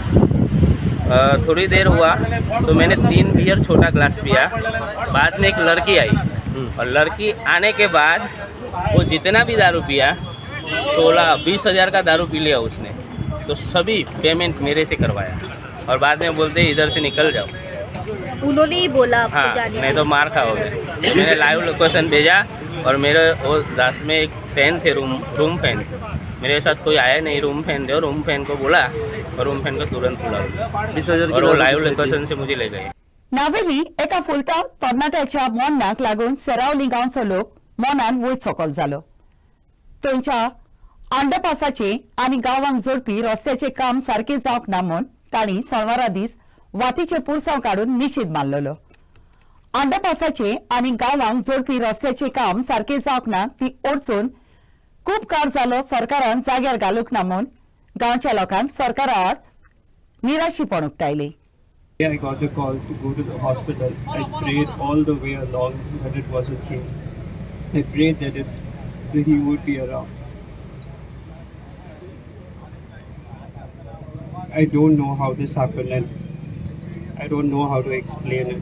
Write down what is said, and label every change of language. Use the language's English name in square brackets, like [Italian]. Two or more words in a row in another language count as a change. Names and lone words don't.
[Hindi] थोड़ी देर हुआ तो मैंने 3 बियर छोटा ग्लास पिया बाद में एक लड़की आई और लड़की आने के बाद वो जितना भी दारू पिया 16-20 हज़ार का दारू पी लिया उसने तो सभी पेमेंट मेरे से करवाया और बाद में बोलते इधर से निकल जाओ उन्होंने ही बोला आपको हाँ जाने नहीं तो मार खाओगे तो मैंने [English] live location [Hindi] भेजा और मेरे वो दास में एक फैन थे [English] room fan [Hindi] मेरे साथ कोई आया नहीं [English] room fan [Hindi] थे और [English] room fan [Hindi] को बोला और [English] room fan [Hindi] को तुरंत बुला और वो [English] live location [Hindi] से मुझे ले गए [Konkani] नावेली एका फुलता तरणाट्याच्या मोन्नाक लागून सेरावली गांवचो लोक मोनान वयर सकल जालो थंयच्या अंडरपासाचे आनी गांवांक जोडपी रस्त्याचे काम सारखे जावंक ना म्हूण तांणी सोनवारा दीस वातीचे पुरसांव काडून निषेध मारलेलो अंडरपासाचे आनी गांवांक जोडपी रस्त्याचे काम सारखे जावंक ना ती ओडचून खूप काळ जालो सरकारान जाग्यार घालूंक ना म्हूण गांवच्या लोकांक सरकारार निराशीपण उक्तायली. [English] I got a call to go to the hospital. I prayed all the way along that it wasn't true. I prayed that he would be around. I don't know how this happened and I don't know how to explain it.